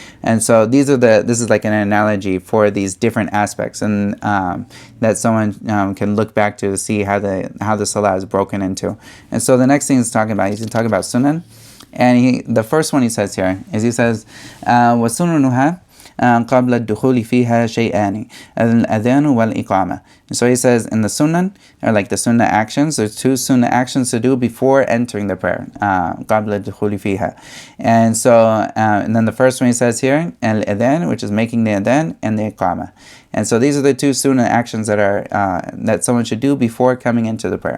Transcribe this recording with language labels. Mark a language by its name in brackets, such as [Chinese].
[English] And so this is like an analogy for these different aspects, and that someone can look back to see how the salah is broken into. And so the next thing he's talking about Sunan. And the first one he says here is, he says, [Arabic] وَسُنُنُهَا قبل الدخول فيها شيئان الأذان والإقامة. [English] So he says in the Sunnan, or like the Sunnah actions, there's 2 Sunnah actions to do before entering the prayer. [Arabic] قبل الدخول فيها. [English] And so, and then the first one he says here, al-adhan, which is making the adhan, and the iqamah. And so these are the 2 Sunnah actions that are that someone should do before coming into the prayer.